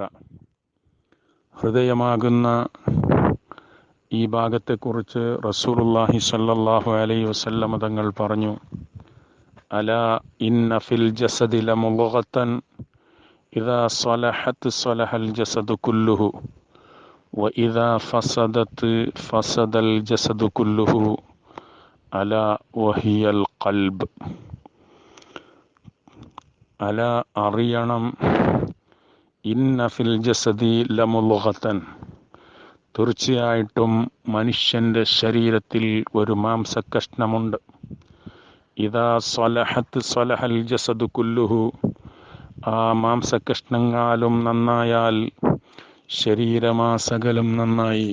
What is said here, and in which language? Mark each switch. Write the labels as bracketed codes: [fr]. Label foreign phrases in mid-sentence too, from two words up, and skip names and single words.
[ml] ഹൃദയമാകുന്ന ഈ ഭാഗത്തെക്കുറിച്ച് റസൂലുള്ളാഹി [ar] صلى الله عليه وسلم [ml] തങ്ങൾ പറഞ്ഞു, [ar] ألا إن في الجسد لمضغة إذا صلحت صلح الجسد كله وإذا فسدت فسد الجسد كله ألا وهي القلب. [ml] ألا അറിയണം, [ar] إن في الجسد لمضغة, [ml] തീർച്ചയായിട്ടും മനുഷ്യൻ്റെ ശരീരത്തിൽ ഒരു മാംസകഷ്ണമുണ്ട്. [ar] إذا صلحت صلح الجسد كله, [ml] ആ മാംസകഷ്ണങ്ങാലും നന്നായാൽ ശരീരമാസകലം നന്നായി.